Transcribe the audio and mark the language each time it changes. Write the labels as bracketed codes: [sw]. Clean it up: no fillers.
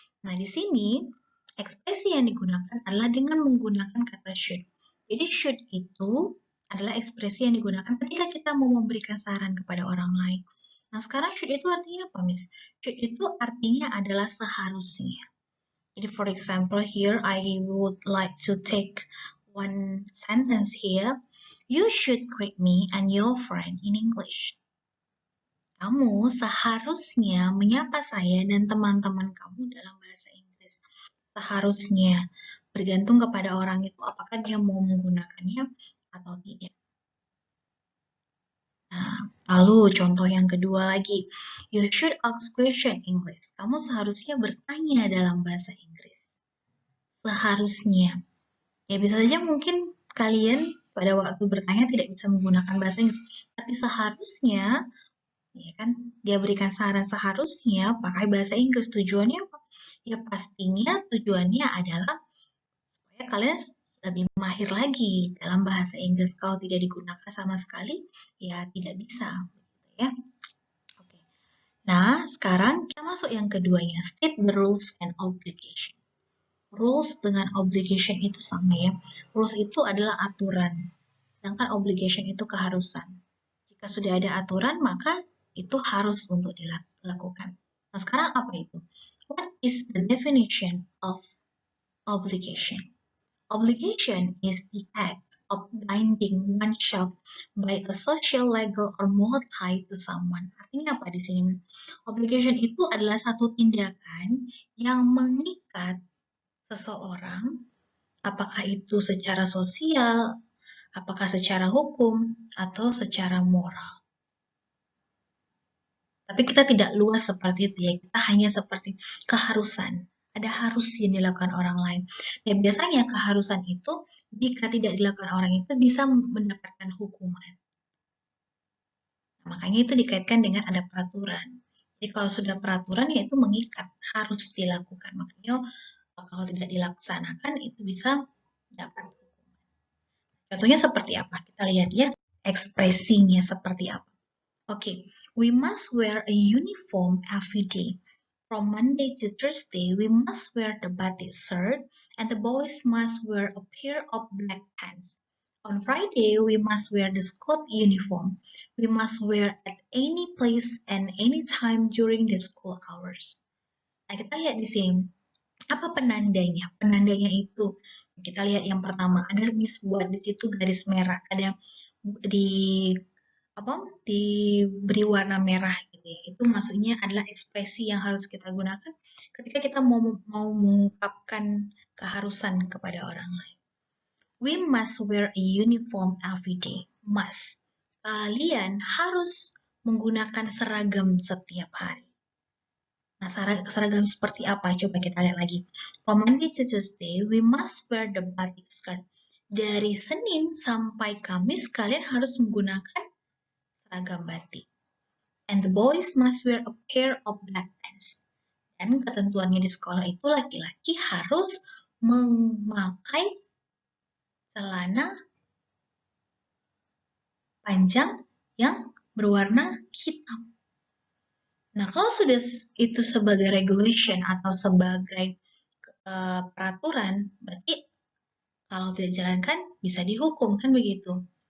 [id] Nah, di sini ekspresi yang digunakan adalah dengan menggunakan kata should. Jadi should itu adalah ekspresi yang digunakan ketika kita mau memberikan saran kepada orang lain. Nah, sekarang should itu artinya apa, Miss? Should itu artinya adalah seharusnya. Jadi, [en] for example, here I would like to take one sentence here. You should greet me and your friend in English. [id] Kamu seharusnya menyapa saya dan teman-teman kamu dalam bahasa Inggris. Seharusnya. Bergantung kepada orang itu apakah dia mau menggunakannya atau tidak. Nah, lalu contoh yang kedua lagi. [en] You should ask question English. [id] Kamu seharusnya bertanya dalam bahasa Inggris. Seharusnya. Ya bisa saja mungkin kalian pada waktu bertanya tidak bisa menggunakan bahasa Inggris. Tapi seharusnya, ya kan, dia berikan saran seharusnya pakai bahasa Inggris. Tujuannya apa? Ya pastinya tujuannya adalah supaya kalian lebih mahir lagi dalam bahasa Inggris. Kalau tidak digunakan sama sekali, ya tidak bisa. Ya. Oke. Nah, sekarang kita masuk yang keduanya, [en] state the rules and obligation. [id] Rules dengan obligation itu sama ya. Rules itu adalah aturan, sedangkan obligation itu keharusan. Jika sudah ada aturan, maka itu harus untuk dilakukan. Nah, sekarang apa itu? [en] What is the definition of obligation? Obligation is the act of binding oneself by a social, legal, or moral tie to someone. [id] Artinya apa di sini? Obligation itu adalah satu tindakan yang mengikat seseorang, apakah itu secara sosial, apakah secara hukum, atau secara moral. Tapi kita tidak luas seperti itu ya, kita hanya seperti keharusan. Ada harus yang dilakukan orang lain. Dan biasanya keharusan itu, jika tidak dilakukan orang itu, bisa mendapatkan hukuman. Nah, makanya itu dikaitkan dengan ada peraturan. Jadi kalau sudah peraturan, ya itu mengikat, harus dilakukan. Makanya kalau tidak dilaksanakan, itu bisa dapat hukuman. Contohnya seperti apa? Kita lihat ya, ekspresinya seperti apa. [en] Okay, we must wear a uniform every day. From Monday to Thursday, we must wear the batik shirt, and the boys must wear a pair of black pants. On Friday, we must wear the school uniform. We must wear at any place and any time during the school hours. [id] Nah, kita lihat di sini. Apa penandanya? Penandanya itu kita lihat yang pertama ada buat di situ garis merah, ada di diberi warna merah gitu ya. Itu maksudnya adalah ekspresi yang harus kita gunakan ketika kita mau mengungkapkan keharusan kepada orang lain. [en] We must wear a uniform every day. Must. [id] Kalian harus menggunakan seragam setiap hari. Nah, seragam seperti apa? Coba kita lihat lagi. [en] From Monday to Tuesday, we must wear the batik skirt. [id] Dari Senin sampai Kamis, kalian harus menggunakan seragam batik. [en] And the boys must wear a pair of black pants. [id] Dan ketentuannya di sekolah itu laki-laki harus memakai celana panjang yang berwarna hitam. Nah, kalau sudah itu sebagai regulation atau sebagai peraturan, berarti kalau tidak dijalankan bisa dihukum, kan begitu.